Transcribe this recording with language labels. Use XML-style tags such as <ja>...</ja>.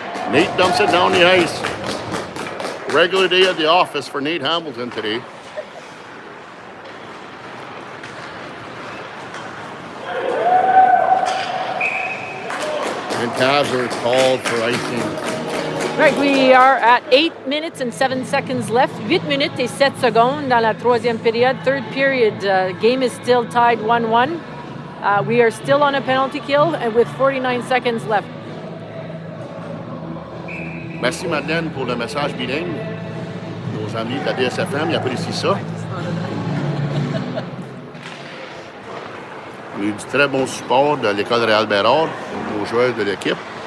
<en>Nate dumps it down the ice. Regular day at the office for Nate Hamilton today. And Cavs are called for icing. Right, we are at 8 minutes and 7 seconds left.</en> <fr>8 minutes et 7 secondes dans la troisième période.</fr> <en>Third period, game is still tied 1-1. We are still on a penalty kill and with 49 seconds left.</en> <fr>Merci Madeleine pour le message bilingue. Nos amis de la DSFM, ils apprécient ça. On a eu du très bon support de l'école Réal Bérard, aux joueurs de l'équipe.</fr>